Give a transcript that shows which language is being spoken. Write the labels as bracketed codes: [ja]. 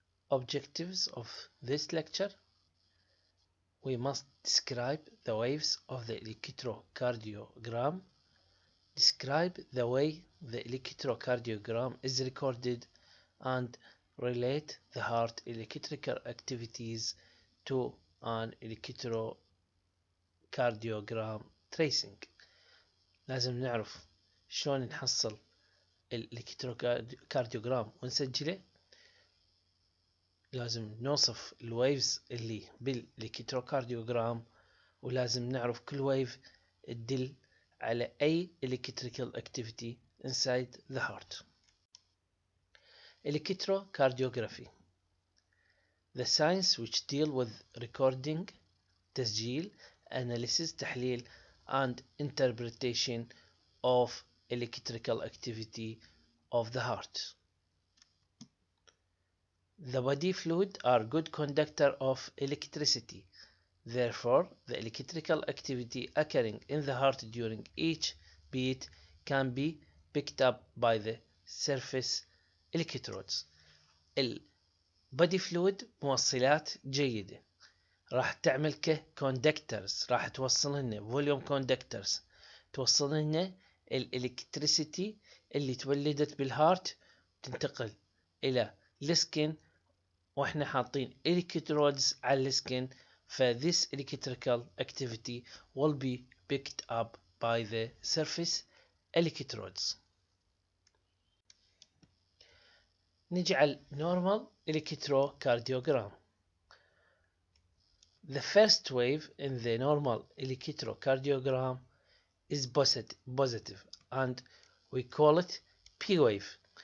[en] Objectives of this lecture: we must describe the waves of the electrocardiogram, describe the way the electrocardiogram is recorded, and relate the heart electrical activities to an electrocardiogram tracing. [ar] لازم نعرف شلون نحصل الالكتروكارديوجرام ونسجله. لازم نوصف الويفز اللي بالالكتروكارديوجرام، ولازم نعرف كل ويف تدل على أي [en] electrical activity inside the heart. Electrocardiography: the science which deal with recording, تسجيل, analysis, تحليل, and interpretation of electrical activity of the heart. The body fluid are good conductor of electricity. Therefore, the electrical activity occurring in the heart during each beat can be picked up by the surface electrodes. [ar] البادي فلويد موصلات جيدة، راح تعمل ككوندكترز، راح توصلنا فوليوم كوندكترز، توصلنا الالكتريسيتي اللي تولدت بالهارت تنتقل الى السكن، واحنا حاطين الكترودز على السكن. [en] فthis electrical activity will be picked up by the surface electrodes. [ar] نجي على normal electrocardiogram. [en] The first wave in the normal electrocardiogram is positive and we call it P wave.